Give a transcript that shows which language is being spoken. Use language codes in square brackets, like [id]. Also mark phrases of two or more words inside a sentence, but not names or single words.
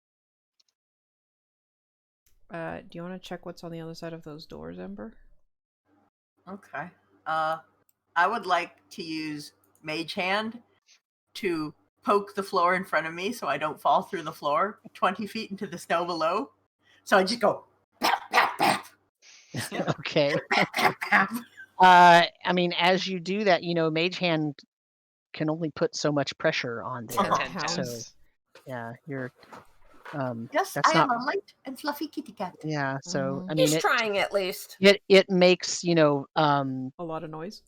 [en] do you want to check what's on the other side of those doors, Ember? Okay. I would like to use Mage Hand to poke the floor in front of me so I don't fall through the floor 20 feet into the snow below. So I just go, pap, pap, pap, Okay. pap, pap, pap. I mean, as you do that, Mage Hand can only put so much pressure on there. 10 10 pounds. pounds. Yeah, you're. Yes, That's I not. am a light and fluffy kitty cat. Yeah, so Mhm. I mean, He's trying at least. it makes A lot of noise.